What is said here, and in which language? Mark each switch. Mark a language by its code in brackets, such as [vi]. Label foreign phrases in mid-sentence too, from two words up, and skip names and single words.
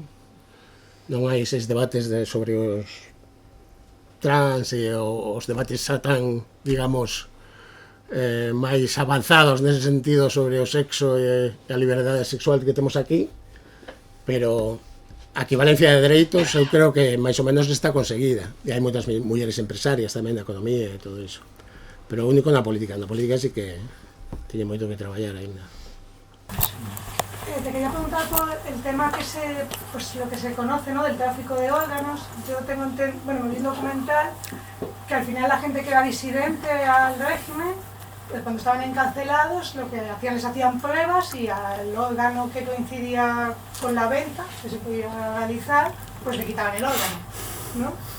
[gl] Non hai eses debates sobre os trans e os debates xa tan, digamos, máis avanzados nese sentido sobre o sexo e a liberdade sexual que temos aquí, pero a equivalencia de dereitos eu creo que máis ou menos está conseguida, e hai moitas mulleres empresarias tamén na economía e todo iso, pero o único na política sí que teñe moito que traballar ainda. [es] Te quería preguntar por el tema pues lo que se conoce, ¿no?, del tráfico de órganos. Yo tengo, bueno, me vi un documental que al final la gente que era disidente al régimen, cuando estaban encarcelados, lo que hacían, les hacían pruebas y al órgano que coincidía con la venta, que se podía realizar, pues le quitaban el órgano, ¿no?